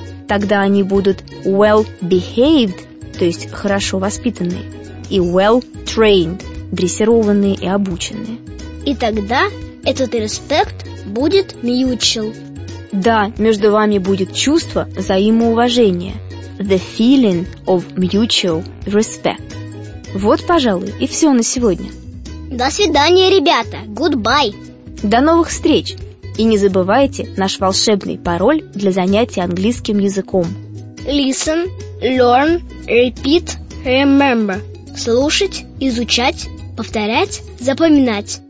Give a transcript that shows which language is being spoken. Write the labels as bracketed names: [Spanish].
[Russian] Тогда они будут well-behaved, то есть хорошо воспитанные, и well-trained, дрессированные и обученные. И тогда этот респект будет mutual. Да, между вами будет чувство взаимоуважения. [English] The feeling of mutual respect. [Russian] Вот, пожалуй, и все на сегодня. До свидания, ребята. Goodbye. До новых встреч. И не забывайте наш волшебный пароль для занятий английским языком. [English] Listen, Learn, repeat, remember. [Russian] Слушать, изучать, повторять, запоминать.